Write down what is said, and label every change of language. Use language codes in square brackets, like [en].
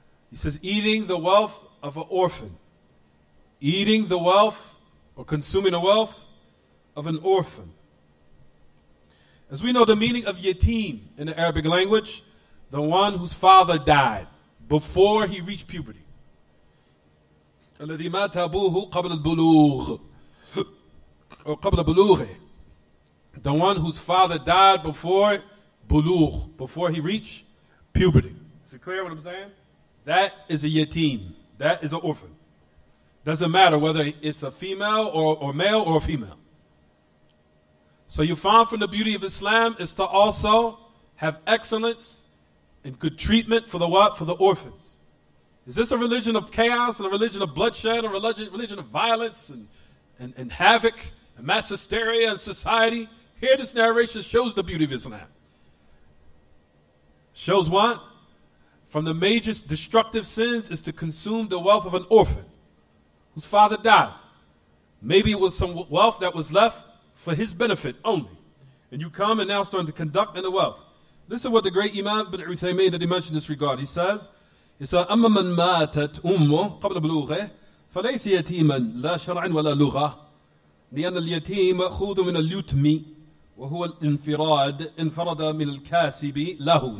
[en] He says, eating the wealth of an orphan. Eating the wealth or consuming the wealth of an orphan. As we know, the meaning of yatim in the Arabic language, the one whose father died before he reached puberty. [ar] الذي مات أبوه قبل البلوغ [en] or [ar] قبل بلوغه. [en] The one whose father died before bulugh, before he reached puberty. Is it clear what I'm saying? That is a yatim. That is an orphan. Doesn't matter whether it's a female or male or a female. So you find from the beauty of Islam is to also have excellence and good treatment for the what? For the orphans. Is this a religion of chaos and a religion of bloodshed, a religion of violence and havoc and mass hysteria in society? Here this narration shows the beauty of Islam. Shows what? From the major destructive sins is to consume the wealth of an orphan whose father died. Maybe it was some wealth that was left for his benefit only. And you come and now starting to conduct in the wealth. Listen what the great Imam Wed.Fri.Sun.After that he mentioned in this regard. He says, He said, [ar] أما من ماتت أمه قبل بلوغه فليس يتيما لا شرعا ولا لغة لأن اليتيم مأخوذ من اليتم وهو الانفراد انفرد من الكاسب له.